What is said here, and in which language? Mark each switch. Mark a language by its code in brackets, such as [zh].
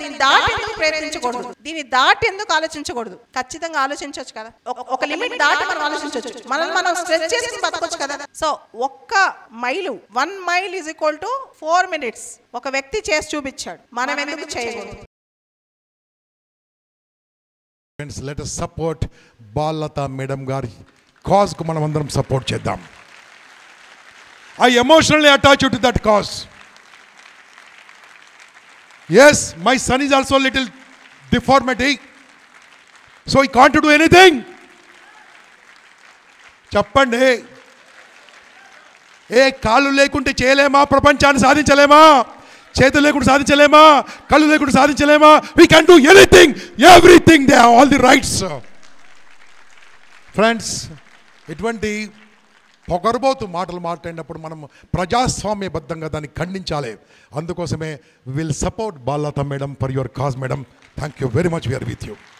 [te] దీన్ని దాటి ఎందుకు ప్రయత్నించకూడదు? దీన్ని దాటి ఎందుకు ఆలోచించకూడదు? ఖచ్చితంగా ఆలోచించవచ్చు కదా. ఒక లిమిట్ దాటి మనం ఆలోచించవచ్చు, మనం స్ట్రెచ్ చేసి బతకొచ్చు కదా. [en] so 1 mile, 1 mile is equal to 4 minutes [te] ఒక వ్యక్తి చేసి చూపించాడు. మనం ఎందుకు చేయకూడదు? [en] Friends, let us support [te] Ballatha Madam గారి cause కు మనం అందరం సపోర్ట్ చేద్దాం. [en] I emotionally attached to that cause. Yes, my son is also a little deformity, so he can't do anything. [te] చెప్పండి, కాళ్ళు లేకుంటే చేయలేమా? ప్రపంచాన్ని సాధించలేమా? చేతులు లేకుండా సాధించలేమా? కళ్ళు లేకుండా సాధించలేమా? [en] we can do anything, everything, they have all the rights. [te] Friends, ఇటువంటి పొగరబోతు మాటలు మాట్లాడినప్పుడు మనం ప్రజాస్వామ్యబద్ధంగా దాన్ని ఖండించాలి. అందుకోసమే [en] Will support Balalatha madam for your cause. Madam, thank you very much, we're with you.